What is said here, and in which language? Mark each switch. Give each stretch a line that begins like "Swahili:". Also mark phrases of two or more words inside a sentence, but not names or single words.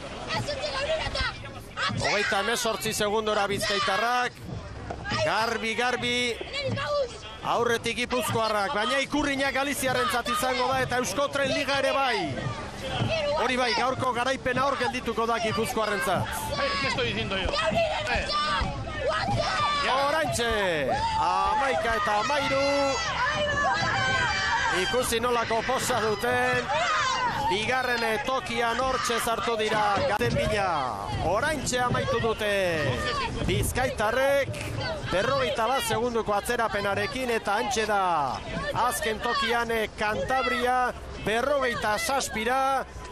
Basque: 38 segundora Bizkaitarrak, garbi, aurretik Gipuzkoarrak, baina ikurriñak Galiziarrentzat izango da, eta Euskotren Liga ere bai. Hori bai, gaurko garaipena hor geldituko da Gipuzkoarrentzat.
Spanish: ¿Qué estoy diciendo yo?
Basque: Orantxe, 11 eta 13. Ikusi nolako posa duten bigarren tokian hortxe zartu dira gaten bila. Oraintxe amaitu dute bizkaitarrek 41 segunduko atzerapenarekin eta hantxe da azken tokian Kantabria 47